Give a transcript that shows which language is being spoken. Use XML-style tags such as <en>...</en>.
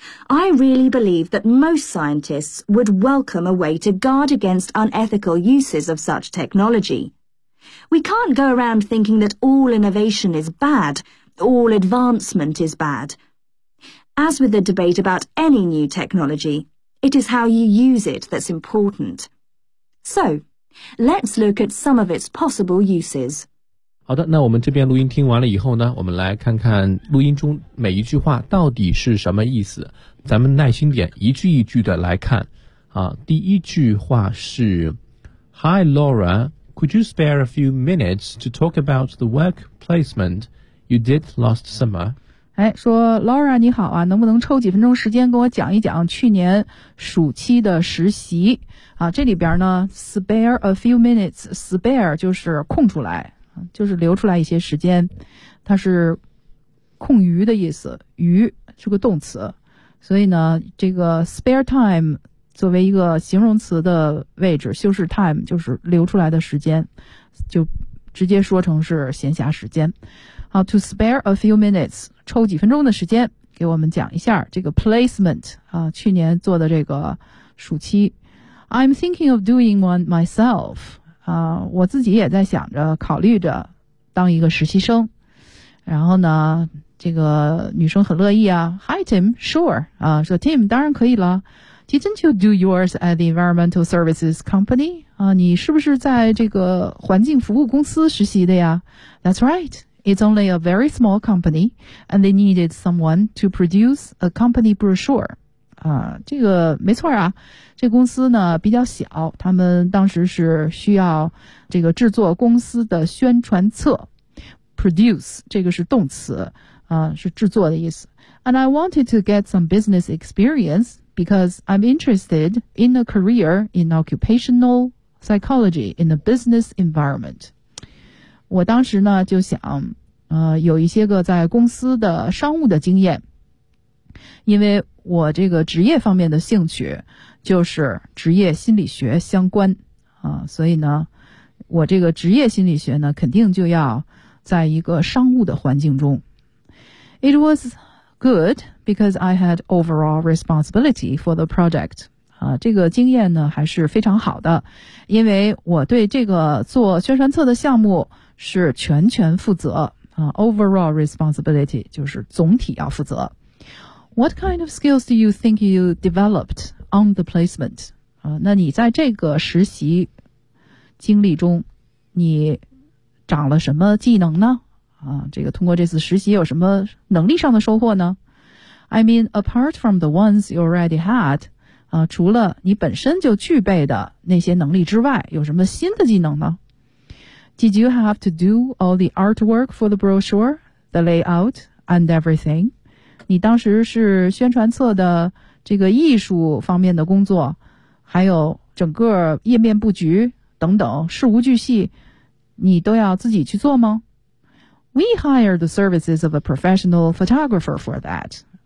<en>I really believe that most scientists would welcome a way to guard against unethical uses of such technology. We can't go around thinking that all innovation is bad, all advancement is bad. As with the debate about any new technology, it is how you use it that's important. So, let's look at some of its possible uses.</en> <zh>好的，那我们这边录音听完了以后呢，我们来看看录音中每一句话到底是什么意思。咱们耐心点，一句一句的来看。第一句话是</zh> <en>Hi Laura, could you spare a few minutes to talk about the work placement you did last summer?</en> <zh>哎，说 Laura 你好啊，能不能抽几分钟时间跟我讲一讲去年暑期的实习？这里边呢 ，</zh> <en>spare a few minutes,</en> <zh>spare 就是空出来。就是留出来一些时间，它是空余的意思，余是个动词，所以呢这个 spare time 作为一个形容词的位置，修饰 time 就是留出来的时间，就直接说成是闲暇时间。好，</zh> <en>to spare a few minutes</en> <zh>抽几分钟的时间给我们讲一下这个 placement 去年做的这个暑期。</zh> <en>I'm thinking of doing one myself.</en> <zh>我自己也在想着考虑着当一个实习生，然后呢这个女生很乐意啊。</zh> <en>Hi Tim, sure,</en> <zh>说 Tim 当然可以了。</zh> <en>Didn't you do yours at the environmental services company?</en> <zh>你是不是在这个环境服务公司实习的呀？</zh> <en>That's right, It's only a very small company, and they needed someone to produce a company brochure.</en> <zh>这个没错啊，这公司呢比较小，他们当时是需要这个制作公司的宣传册。 Produce 这个是动词，是制作的意思。</zh> <en>And I wanted to get some business experience because I'm interested in a career in occupational psychology in a business environment.</en> <zh>我当时呢就想，有一些个在公司的商务的经验，因为我这个职业方面的兴趣就是职业心理学相关，所以呢，我这个职业心理学呢肯定就要在一个商务的环境中。</zh> <en>It was good because I had overall responsibility for the project.</en> <zh>这个经验呢还是非常好的，因为我对这个做宣传册的项目是全权负责。 Overall responsibility 就是总体要负责。</zh> <en>What kind of skills do you think you developed on the placement?</en> <zh>那你在这个实习经历中，你长了什么技能呢？这个通过这次实习有什么能力上的收获呢？</zh> <en>I mean, apart from the ones you already had,</en> <zh>除了你本身就具备的那些能力之外，有什么新的技能呢？</zh> <en>Did you have to do all the artwork for the brochure, the layout, and everything?</en> <zh>你当时是宣传册的这个艺术方面的工作，还有整个页面布局等等，事无巨细，你都要自己去做吗？</zh> <en>We hired the services of a professional photographer for that.</en>